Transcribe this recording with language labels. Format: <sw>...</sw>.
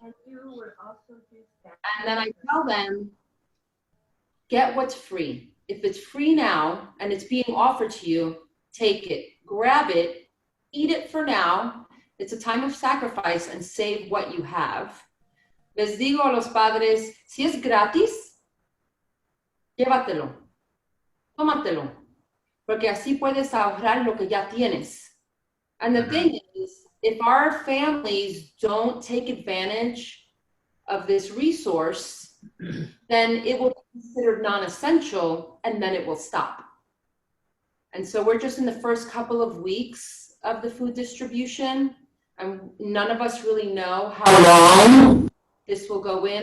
<en>And then I tell them, get what's free. If it's free now and it's being offered to you, take it, grab it, eat it for now. It's a time of sacrifice, and save what you have.</en> <es>Les digo a los padres, si es gratis, llévatelo, tómatelo, porque así puedes ahorrar lo que ya tienes.</es> <en>And the thing is, if our families don't take advantage of this resource, then it will be considered non-essential, and then it will stop. And so we're just in the first couple of weeks of the food distribution, and none of us really know how long this will go in.</en>